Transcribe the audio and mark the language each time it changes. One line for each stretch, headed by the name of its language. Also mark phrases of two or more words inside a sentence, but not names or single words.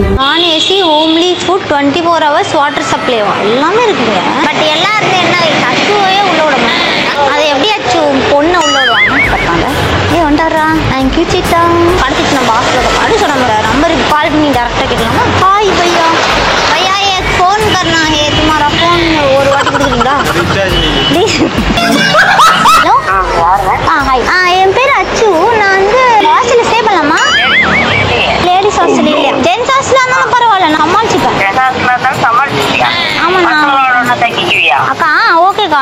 Tamil: நான்
English: AC homely food 24 hours water supply
Tamil: எல்லாமே இருக்குங்க. பட் எல்லாருமே என்ன அச்சுவையே உள்ள விட மாட்டாங்க. அதை எப்படி அச்சு பொண்ணை உள்ள விடுவாங்க பார்த்தாங்க. வந்துடுறா. தேங்க்யூ சிட்டா. படுத்துச்சு நம்ம ஹாஸ்டலோட அடுத்து நம்ம நம்பருக்கு கால் பண்ணி டேரக்டாக கேட்கலாமா?
Hindi: हाय भैया भैया एक फोन करना है तुम्हारा फोन
Tamil: ஒரு வாட்டி கொடுக்குறீங்களா? ஹலோ ஹாய். என் பேர் அச்சு. நான் வந்து ஹாஸ்டலில் ஸ்டே பண்ணலாமா?
English: ladies hostel
Tamil: இல்லையா? ஜென்ஸ் ஹாஸ்டலாக இருந்தாலும் பரவாயில்ல. நான் சமாளிச்சுப்பேன். ஆமாண்ணா அக்கா. ஓகேக்கா.